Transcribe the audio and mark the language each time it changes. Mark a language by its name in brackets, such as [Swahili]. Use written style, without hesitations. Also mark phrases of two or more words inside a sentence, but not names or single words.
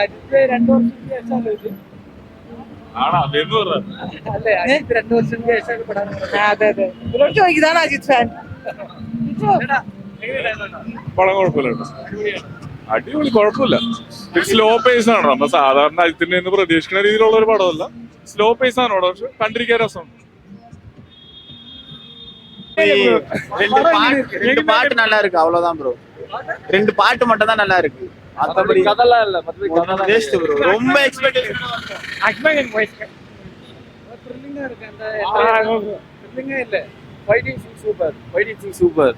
[Malayalam] അതെ അതെ, ഇവരോട് ചോദിക്കുന്നതാണ് അജിത് ഫാൻ. പടം കുഴപ്പമില്ല, അടിപൊളി, കുഴപ്പമില്ല. [English] slow pace [Malayalam] ആണ്. നമ്മ സാധാരണ അജിത്തിന്റെ നിന്ന് പ്രതീക്ഷിക്കുന്ന രീതിയിലുള്ള ഒരു പടമല്ല. [English] slow pace [Malayalam] ആണ് പടം, പക്ഷെ കണ്ടിരിക്കാൻ രസമുണ്ട്. [Tamil] ரெண்டு பாட்டு நல்லா இருக்கு, அவ்வளவுதான் ப்ரோ. ரெண்டு பாட்டு மட்டும் தான் நல்லா இருக்கு, மத்தபடி கதெல்லாம் இல்ல. மத்தபடி வேஸ்ட் ப்ரோ. ரொம்ப எக்ஸ்பெக்டேஷன் த்ரில்லிங்கா இருக்கு. அந்த த்ரில்லிங்கா இல்ல. ஃபைட்டிங் சூப்பர்.